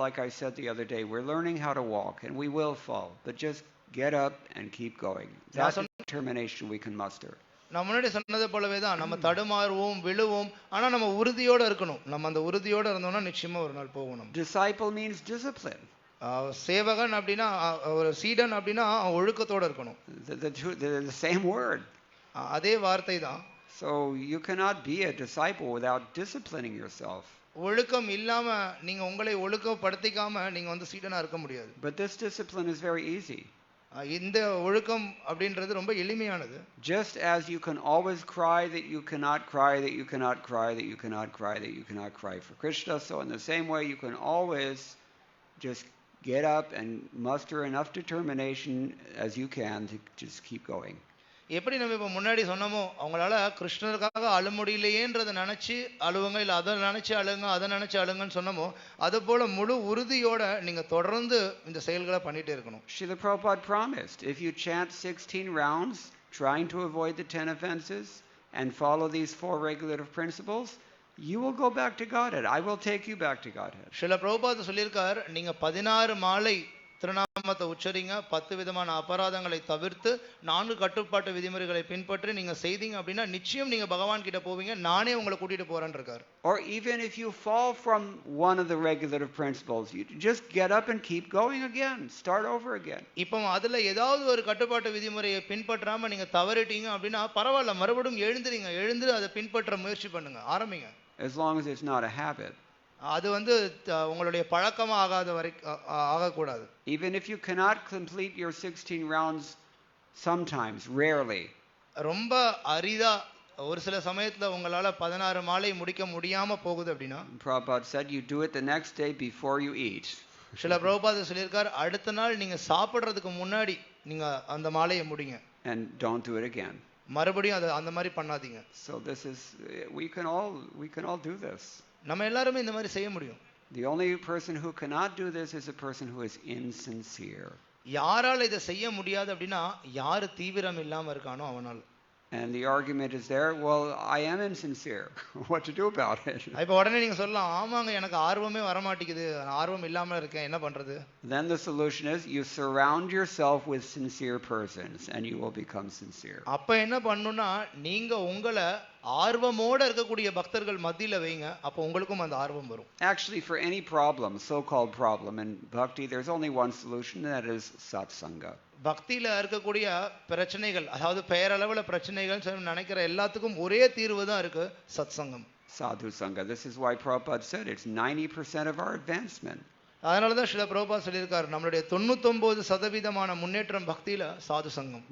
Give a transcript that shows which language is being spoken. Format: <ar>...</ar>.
<en>Like I said the other day, we're learning how to walk, and we will fall. But just get up and keep going. That's the determination we can muster.</en> <ta>நான் முன்னாடி சொன்னது போலவே தான் நம்ம தடுமாறுவோம், விழுவோம், ஆனா நம்ம உறுதியோட இருக்கணும். நம்ம அந்த உறுதியோட இருந்தோம்னா நிச்சயமா ஒரு நாள் போகணும்.</ta> <en>Disciple means discipline.</en> <ta>சேவகன் அப்படின்னா ஒரு சீடன் அப்படின்னா ஒழுக்கத்தோட இருக்கணும்.</ta> <en>The same word.</en> <ta>அதே வார்த்தை தான்.</ta> <en>So you cannot be a disciple without disciplining yourself.</en> <ta>ஒழுக்கம் இல்லாம நீங்க உங்களை ஒழுக்கப்படுத்திக்காம நீங்க வந்து சீடனா இருக்க முடியாது.</ta> <en>But this discipline is very easy.</en> <ta>இந்த ஒழுக்கம் அப்படின்றது ரொம்ப எளிமையானது.</ta> <en>Just as you can always cry that you cannot cry, that you cannot cry, that you cannot cry, that you cannot cry for Krishna, so in the same way you can always just get up and muster enough determination as you can to just keep going.</en> <ta>எப்படி நம்ம இப்போ முன்னாடி சொன்னோமோ அவங்களால கிருஷ்ணருக்காக அழ முடியலையேன்றதை நினைச்சு அழுவுங்க, இல்லை அதை நினைச்சு அழுங்க, அதை நினைச்சு அழுங்கன்னு சொன்னோமோ அது போல முழு உறுதியோட நீங்க தொடர்ந்து இந்த செயல்களை பண்ணிட்டே இருக்கணும்.</ta> <en>Srila Prabhupada promised, if you chant 16 rounds trying to avoid the 10 offenses and follow these 4 regulative principles, you will go back to Godhead. I will take you back to Godhead.</en> <ta>Srila Prabhupad சொல்லியிருக்கார், நீங்க 16 மாலை திருநாமத்தை உச்சரிங்க, 10 விதமான அபராதங்களை தவிர்த்து 4 கட்டுப்பாட்டு விதிமுறைகளை பின்பற்றி நீங்க செய்தீங்க அப்படின்னா நிச்சயம் நீங்க பகவான் கிட்ட போவீங்க, நானே உங்களை கூட்டிட்டு போறேன்னு இருக்கார்.</ta> <en>Or even if you fall from one of the regulative principles, you just get up and keep going again. Start over again.</en> <ta>இப்போ அதுல ஏதாவது ஒரு கட்டுப்பாட்டு விதிமுறையை பின்பற்றாம நீங்க தவறிட்டீங்க அப்படின்னா பரவாயில்ல, மறுபடியும் எழுந்து அதை பின்பற்ற முயற்சி பண்ணுங்க, ஆரம்பிங்க.</ta> <en>As long as it's not a habit.</en> <ta>அது வந்து உங்களுடைய பழக்கமா ஆகாத வரைக்கும் ஆகக்கூடாது.</ta> <en>Even if you cannot complete your 16 rounds sometimes, rarely.</en> <ta>ரொம்ப அரிதா ஒரு சில சமயத்துல உங்களால 16 மாலை முடிக்க முடியாம போகுது அப்படின்னா,</ta> <en>Prabhupada said you do it the next day before you eat.</en> <ta>Srila Prabhupad சொல்லியிருக்கார், அடுத்த நாள் நீங்க சாப்பிடுறதுக்கு முன்னாடி நீங்க அந்த மாலையை முடிங்க.</ta> <en>And don't do it again.</en> <ta>மறுபடியும் அது அந்த மாதிரி பண்ணாதீங்க.</ta> <en>So this is we can all do this.</en> <ta>நம்ம எல்லாருமே இந்த மாதிரி செய்ய முடியும்.</ta> <en>The only person who cannot do this is a person who is insincere.</en> <ta>யாரால இதை செய்ய முடியாது அப்படின்னா யாரு தீவிரம் இல்லாம இருக்கானோ அவனால்.</ta> <en>And the argument is there, well, I am insincere. What to do about it?</en> <ta>இப்போ உடனே நீங்க சொல்லலாம், ஆமாங்க எனக்கு ஆர்வமே வர மாட்டேங்குது, ஆர்வம் இல்லாம இருக்கேன், என்ன பண்றது?</ta> <en>Then the solution is you surround yourself with sincere persons and you will become sincere.</en> <ta>அப்ப என்ன பண்ணனும்னா நீங்க உங்களை ஆர்வமோட இருக்கக்கூடிய பக்தர்கள் மத்தியில வைங்க, அப்ப உங்களுக்கும் அந்த ஆர்வம் வரும்.</ta> <en>Actually, for any problem, so-called problem in bhakti, there's only one solution, and that is satsanga.</en> <ta>பக்தியில இருக்கக்கூடிய பிரச்சனைகள், அதாவது பெயரளவுல பிரச்சனைகள் நினைக்கிற எல்லாத்துக்கும் ஒரே தீர்வு தான் இருக்கு, சத்சங்கம்,</ta> <en>Sadhu Sangha. This is why Prabhupada said it's 90% of our advancement.</en> <ta>அதனால தான் ஸ்ரீல பிரபுபாத் சொல்லியிருக்காரு, நம்மளுடைய 99% முன்னேற்றம் பக்தியில சாது சங்கம்.</ta>